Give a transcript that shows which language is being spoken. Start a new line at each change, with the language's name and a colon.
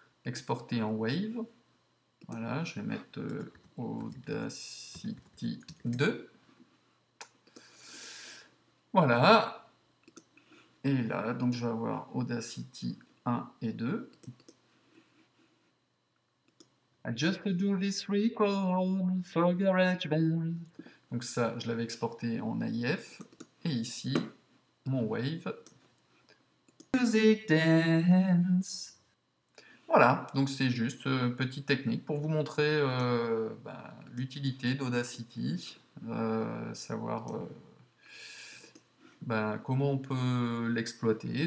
French: Exporter en Wave. Voilà, je vais mettre Audacity 2. Voilà. Et là, donc je vais avoir Audacity 1 et 2.
English: I just do this record for GarageBand.
French: Donc ça, je l'avais exporté en AIF. Et ici, mon Wave.
English: Music Dance.
French: Voilà, donc c'est juste petite technique pour vous montrer l'utilité d'Audacity, savoir comment on peut l'exploiter.